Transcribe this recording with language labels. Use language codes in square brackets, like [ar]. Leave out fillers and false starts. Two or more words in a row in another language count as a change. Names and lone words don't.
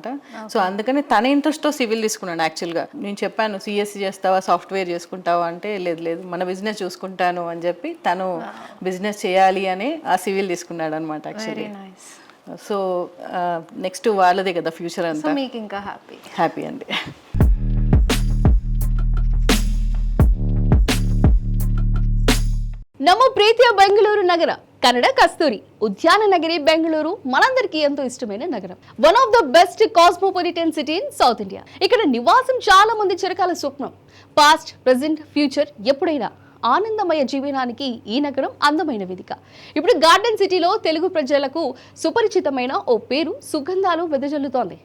[te] సో అందుకని తన ఇంట్రెస్ట్తో సివిల్ తీసుకున్నాను. యాక్చువల్గా నేను చెప్పాను సిఎస్సి చేస్తావా, సాఫ్ట్వేర్ చేసుకుంటావా అంటే లేదు మన బిజినెస్ చూసుకుంటాను అని చెప్పి తను బిజినెస్ చేయాలి అని ఆ సివిల్ తీసుకున్నాడు అనమాట యాక్చువల్లీ. [en] so next [te] వాళ్ళదే కదా ఫ్యూచర్ అంతా. మీకు ఇంకా హ్యాపీ అండి. [kn] ನಮ್ಮ ಪ್ರೀತಿಯ ಬೆಂಗಳೂರು ನಗರ ಕನ್ನಡ ಕಸ್ತೂರಿ ಉದ್ಯಾನ ನಗರಿ ಬೆಂಗಳೂರು [te] మనందరికీ ఎంతో ఇష్టమైన నగరం. [en] one of the best cosmopolitan city in South India. [te] ఇక్కడ నివాసం చాలా మంది చిరకాల స్వప్నం. [en] past, present, future [te] ఎప్పుడైనా ఆనందమయ జీవనానికి ఈ నగరం అందమైన వేదిక. ఇప్పుడు గార్డెన్ సిటీలో తెలుగు ప్రజలకు సుపరిచితమైన ఓ పేరు సుగంధాలు వెదజల్లుతోంది.